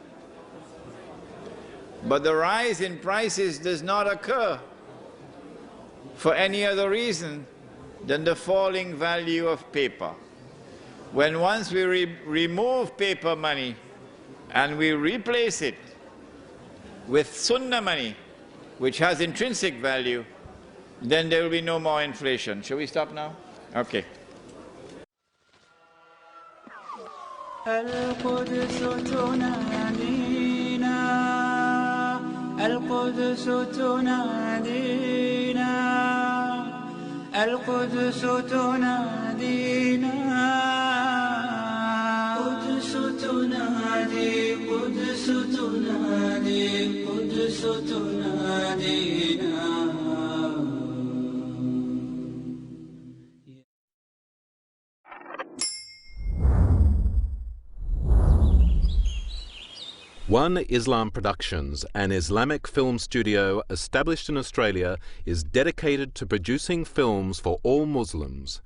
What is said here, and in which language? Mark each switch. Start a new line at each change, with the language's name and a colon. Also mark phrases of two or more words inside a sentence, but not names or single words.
English: But the rise in prices does not occur for any other reason than the falling value of paper. When once we remove paper money and we replace it with sunnah money, which has intrinsic value, then there will be no more inflation. Shall we stop now? Okay.
Arabic: القدس تنادينا القدس تنادينا القدس تنادينا قدس تنادي قدس تنادي قدس تنادينا.
English: One Islam Productions, an Islamic film studio established in Australia, is dedicated to producing films for all Muslims.